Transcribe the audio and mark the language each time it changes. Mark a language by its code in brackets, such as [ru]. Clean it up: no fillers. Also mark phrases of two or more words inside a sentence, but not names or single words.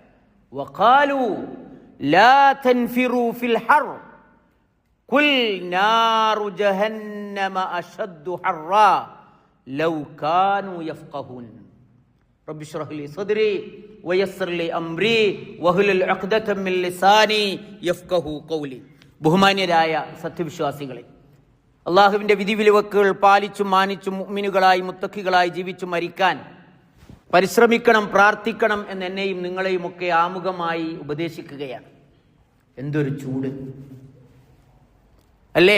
[ar] وقالوا لا تنفروا في الحر قل نار جهنم أشد حرا لو كانوا يفقهون رب اشرح لي صدري ويسر لي أمري واحلل عقدة من لساني يفقهوا قولي [ml] ബഹുമാന്യരായ സത്യവിശ്വാസികളെ, അള്ളാഹുവിൻ്റെ വിധിവിലക്കുകൾ പാലിച്ചും മാനിച്ചും മുഅ്മിനുകളായി മുത്തഖികളായി ജീവിച്ചു മരിക്കാൻ പരിശ്രമിക്കണം, പ്രാർത്ഥിക്കണം എന്ന് എന്നെയും നിങ്ങളെയും ഒക്കെ ആമുഖമായി ഉപദേശിക്കുകയാണ്. എന്തൊരു ചൂട് അല്ലേ!